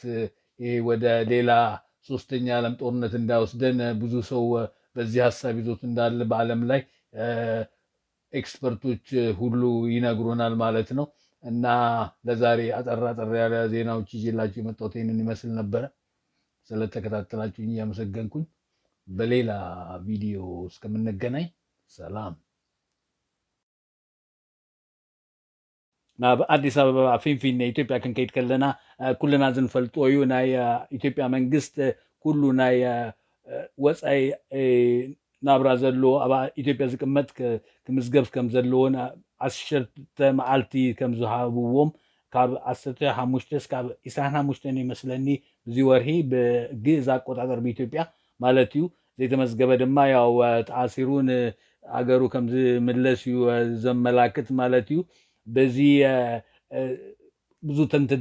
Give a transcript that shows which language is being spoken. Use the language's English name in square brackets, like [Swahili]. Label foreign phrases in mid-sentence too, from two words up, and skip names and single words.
[Amharic] ይሄ ወደ ሌላ ሶስተኛ ዓለም ጦርነት እንዳይወስደን ብዙ ሰው በዚህ ሀሳብ ይዞት እንዳለ በዓለም ላይ ኤክስፐርቶች ሁሉ ይነግሩናል ማለት ነው። እና ለዛሬ አጠር አጠር ያለ ዜናዎች ይዤላችሁ የመጣሁት ይህንን ይመስል ነበረ። ስለተከታተላችሁኝ እያመሰገንኩኝ በሌላ ቪዲዮ እስከምንገናኝ ሰላም። [Tigrinya] ናብ ኣዲስ ኣበባ ፊንፊኔ ኢትዮጵያ ክንከይድ ከለና ኩልና ዝንፈልጦ እዩ ናይ ኢትዮጵያ መንግስት ኩሉ ናይ ወፃኢ ናብራ ዘለዎ ኣብ ኢትዮጵያ ዝቅመጥ ክምዝገብ ከም ዘለዎን 10 መዓልቲ ከም ዝሃብዎም ካብ 15 እስካብ 25 ይመስለኒ እዚ ወርሒ ብግእዝ ኣቆጣጠር ብኢትዮጵያ ማለት እዩ ዘይተመዝገበ ድማ ያው ተኣሲሩን ኣገሩ ከም ዝምለስ እዩ ዘመላክት ማለት እዩ በዚ ብዙ ተንተንቲ